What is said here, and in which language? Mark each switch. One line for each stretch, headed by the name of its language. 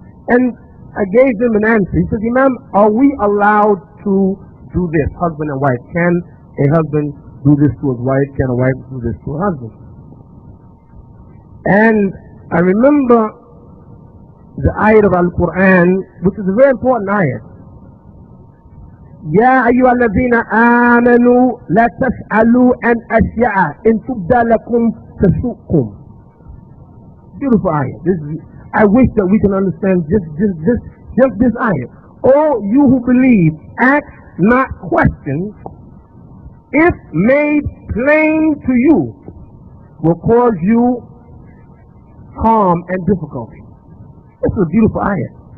English: And I gave him an answer. He says, Imam, are we allowed to do this, husband and wife? Can a husband do this to his wife? Can a wife do this to her husband? And I remember the ayat of Al-Quran, which is a very important ayat.
Arabic: يا أيها الذين آمنوا لا تسألوا عن أشياء إن تبدى لكم تسؤكم.
English: Beautiful ayat. I wish that we can understand just this ayat. Oh, you who believe, ask not questions. If made plain to you, will cause you harm and difficulty. It's a beautiful ayat.